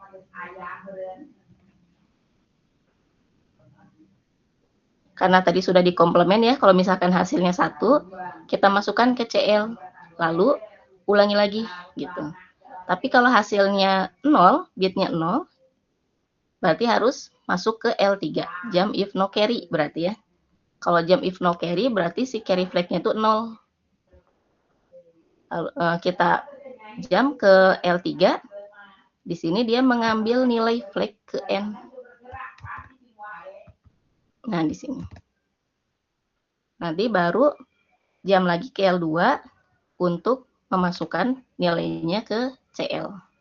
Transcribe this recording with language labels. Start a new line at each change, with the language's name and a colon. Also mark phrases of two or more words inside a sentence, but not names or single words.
Indonesian: Karena tadi sudah dikomplement ya, kalau misalkan hasilnya 1, kita masukkan ke CL. Lalu ulangi lagi gitu. Tapi kalau hasilnya 0, bitnya 0, berarti harus masuk ke L3,
English: jump if no carry
Indonesian: berarti ya. Kalau
English: jump if no carry
Indonesian: berarti si
English: carry flag-nya
Indonesian: itu 0. Kita jump ke L3, di sini dia mengambil nilai flag ke N. Nah, di sini. Nanti baru jump lagi ke L2 untuk memasukkan nilainya ke CL.